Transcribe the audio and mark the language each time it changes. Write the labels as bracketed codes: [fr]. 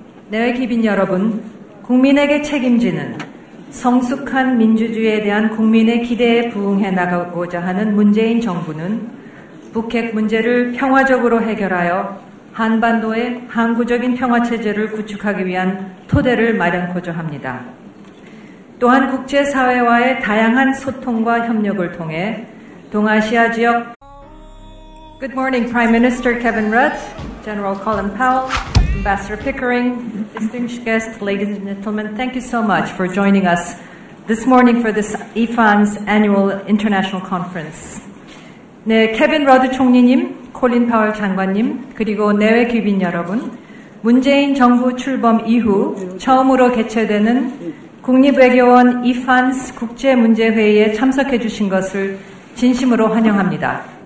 [ko] 내외 귀빈 여러분, 국민에게 책임지는 성숙한 민주주의에 대한 국민의 기대에 부응해 나가고자 하는 문재인 정부는 북핵 문제를 평화적으로 해결하여 한반도의 항구적인 평화체제를 구축하기 위한 토대를 마련코자 합니다. 또한 국제사회와의 다양한 소통과 협력을 통해 동아시아 지역 [en] Good morning, Prime Minister Kevin Rudd, General Colin Powell, Ambassador Pickering, distinguished guests, ladies and gentlemen, thank you so much for joining us this morning for this IFAN's annual international conference. [ko] 네, 케빈 러드 총리님, 콜린 파월 장관님, 그리고 내외 귀빈 여러분, 문재인 정부 출범 이후 처음으로 개최되는 국립외교원 IFAN's 국제문제회의에 참석해 주신 것을 진심으로 환영합니다.